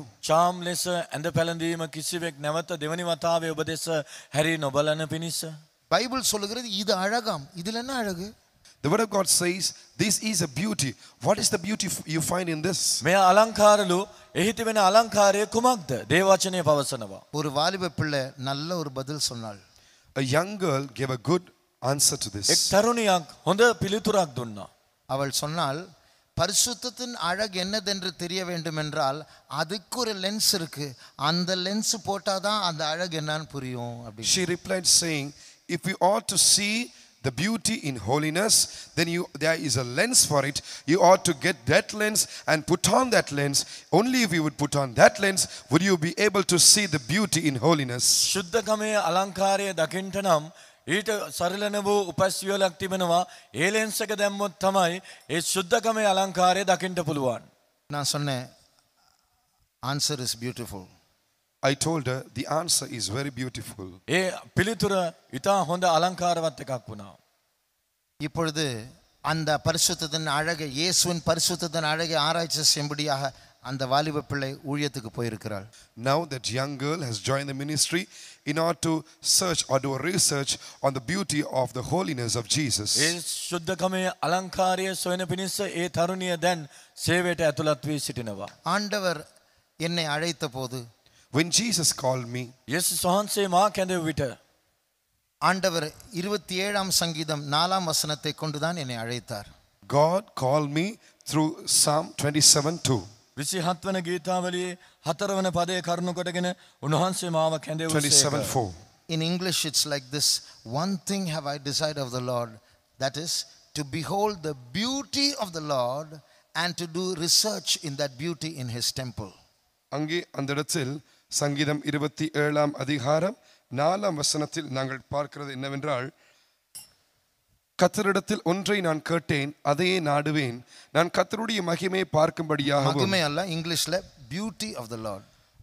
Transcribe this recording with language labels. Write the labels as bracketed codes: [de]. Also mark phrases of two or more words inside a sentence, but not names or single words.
[si] චාම් ලෙස ඇඳ පැළඳීම කිසිවෙක් නැවත දෙවනි වතාවේ ඔබ දෙස හැරී නොබලන පිණිස. [ta] பைபிள் சொல்லுகிறது இது அழகாம். இதுல என்ன அழகு? [en] The word of God says this is a beauty. What is the beauty you find in this? [si] මේ අලංකාරලු එහි තිබෙන අලංකාරය කුමක්ද? දේව වචනය පවසනවා. [ta] ஒரு வாலிப பிள்ளை நல்ல ஒரு பதில் சொன்னாள். [en] A young girl gave a good answer to this. [si] එක් තරුණියක් හොඳ පිළිතුරක් දුන්නා. [ta] அவள் சொன்னால், பரிசுத்தத்தின் அழகு என்னதென்று தெரிய வேண்டும் என்றால் அதுக்கு ஒரு லென்ஸ் இருக்கு. அந்த லென்ஸ் போட்டாதான் அந்த அழகு என்னன்னு புரியும் அப்படி. [en] She replied saying, if we ought to see the beauty in holiness, then there is a lens for it. You ought to get that lens and put on that lens. Only if you would put on that lens would you be able to see the beauty in holiness. [si] සුද්ධකමේ අලංකාරය දකින්නට නම් ඊට සරලන වූ උපස්වියලක් තිබෙනවා. ඒ ලෙන්ස් එක දැම්මොත් තමයි ඒ සුද්ධකමේ අලංකාරය දකින්න පුළුවන්. [ta] நான் சொன்னேன், [en] answer is beautiful. I told her the answer is very beautiful. [si] ඒ පිළිතුර ඉතා හොඳ අලංකාරවත් එකක් වුණා. [ta] இப்பொழுது அந்த பரிசுத்தத்தின் அழகை, இயேசுவின் பரிசுத்தத்தின் அழகை ஆராய்ச்சி செய்யும்படியாக அந்த வாலிப பிள்ளை ஊழியத்துக்கு போயிருக்கிறாள். [en] Now that young girl has joined the ministry in order to search or do a research on the beauty of the holiness of Jesus. [si] ඒ සුද්ධකමේ අලංකාරය සොයන පිණිස ඒ තරුණිය දැන් සේවයට ඇතුළත් වී සිටිනවා. [ta] ஆண்டவர் என்னை அழைத்த போது, [en] When Jesus called me, [si] යේසුස් වහන්සේ මා කැඳවු විට [ta] ஆண்டவர் 27ஆம் சங்கீதம் 4ஆம் வசனத்தை கொண்டுதான் என்னை அழைத்தார். [en] God called me through Psalm 27:2. [si] 27 වන ගීතාවලියේ 4 වන පදයේ කරුණු කොටගෙන උන්වහන්සේ මාව කැඳවුවා. [en] 27:4. In English it's like this: one thing have I desired of the Lord, that is to behold the beauty of the Lord and to do research in that beauty in his temple. [ta] அங்கே அந்த இடத்தில் சங்கீதம் 27ஆம் அதிகாரம் 4ஆம் வசனத்தில் நாங்கள் பார்க்கிறது என்னவென்றால், கர்த்தரிடத்தில் ஒன்றை நான் கேட்டேன், அதையே நாடுவேன், நான் கர்த்தருடைய மகிமையை பார்க்கும்படியாக. மகிமை அல்ல, இங்கிலீஷ்ல [en] beauty of the Lord.